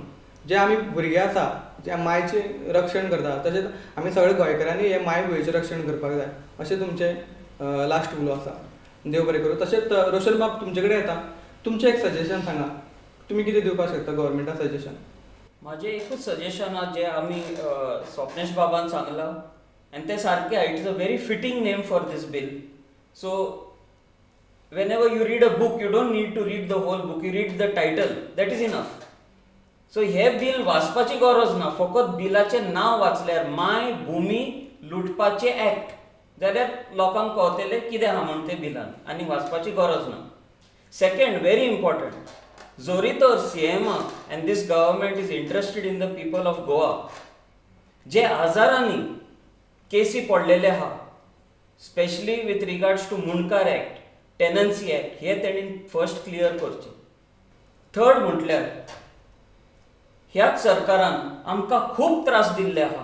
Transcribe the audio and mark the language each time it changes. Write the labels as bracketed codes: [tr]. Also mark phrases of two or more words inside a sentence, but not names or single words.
[kok] जे आमी भुरगे आसा जे मायचें रक्षण करता तशेंच आमी सगळे गोंयकारांनी हे मायभुंयेचें रक्षण करपाक जाय अशें तुमचें लास्ट उलो आसा. देव बरें करूं. तशेंच रोशन बाब तुमचे कडेन येता. तुमचें एक सजेशन सांगा, तुमी कितें दिवपाक शकता गव्हर्मेंटाक सजेशन? माझे एकूच सजेशन आहा जे आमी स्वप्नेश बाबान सांगलां आनी ते सारकें आहा. [en] it is a very fitting name for this bill. सो whenever you read a book you don't need to read the whole book, you read the title, that is enough. [kok] सो हे बिल वाचपाची गरज ना, फकत बिलाचें नांव वाचल्यार माय भुमी लुटपाचे ऍक्ट जाल्यार लोकांक कळटलें कितें आहा म्हण तें बिलान, आनी वाचपाची गरज ना. [en] second, very important, [kok] जोरी तर [en] CM and this government is interested in the people of Goa, [kok] जे हजारांनी केसी पडलेले आहा [en] specially with regards to Mundkar Act, Tenancy Act, [kok] हे तेणीन [en] first clear करचे. [kok] थर्ड म्हटल्यार ह्याच सरकारान आमकां खूब त्रास दिल्ले आहा.